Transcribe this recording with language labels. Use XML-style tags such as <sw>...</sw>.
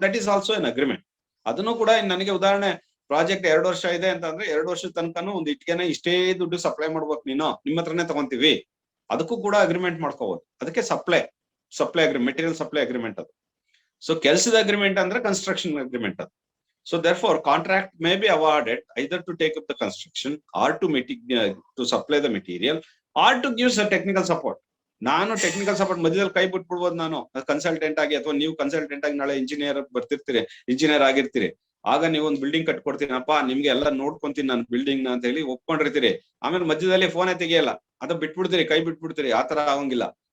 <en>That is also an agreement.</en> <kn>ಅದನ್ನು ಕೂಡ ನನಗೆ ಉದಾಹರಣೆ, ಪ್ರಾಜೆಕ್ಟ್ 2 ವರ್ಷ ಇದೆ ಅಂತಂದ್ರೆ 2 ವರ್ಷದ ತನಕನೂ ಒಂದು ಇಟ್ಟಿಗೆನ ಇಷ್ಟೇ ದುಡ್ಡು ಸಪ್ಲೈ ಮಾಡ್ಬೇಕು, ನೀನು ನಿಮ್ಮ ಹತ್ರನೇ ತಗೊಂತೀವಿ, ಅದಕ್ಕೂ ಕೂಡ ಅಗ್ರಿಮೆಂಟ್ ಮಾಡ್ಕೋಬಹುದು. ಅದಕ್ಕೆ supply agreement, material supply agreement ಅದು. ಸೊ ಕೆಲಸದ ಅಗ್ರಿಮೆಂಟ್ ಅಂದ್ರೆ ಕನ್ಸ್ಟ್ರಕ್ಷನ್ ಅಗ್ರಿಮೆಂಟ್ ಅದು.</kn> <en>So therefore, contract may be awarded either to take up the construction or to supply the material or to give some technical support.</en> <kn>ನಾನು technical support ಮಧ್ಯದಲ್ಲಿ ಕೈ ಬಿಟ್ಬಿಡ್ಬೋದು. ನಾನು consultant ಆಗಿ, ಅಥವಾ ನೀವು ಕನ್ಸಲ್ಟೆಂಟ್ ಆಗಿ ನಾಳೆ ಇಂಜಿನಿಯರ್ ಆಗಿರ್ತೀರಿ. ಆಗ ನೀವು ಒಂದು ಬಿಲ್ಡಿಂಗ್ ಕಟ್ಕೊಡ್ತೀನಪ್ಪ, ನಿಮ್ಗೆ ಎಲ್ಲ ನೋಡ್ಕೊಂತೀನಿ ನಾನು ಬಿಲ್ಡಿಂಗ್ ಅಂತ ಹೇಳಿ ಒಪ್ಕೊಂಡಿರ್ತೀರಿ. ಆಮೇಲೆ ಮಧ್ಯದಲ್ಲಿ ಫೋನೇ ತೆಗಿಯಲ್ಲ, ಅಥವಾ ಬಿಟ್ಬಿಡ್ತೀರಿ, ಕೈ ಬಿಟ್ಬಿಡ್ತೀರಿ. ಆತರ ಆಗಂಗಿಲ್ಲ.</kn>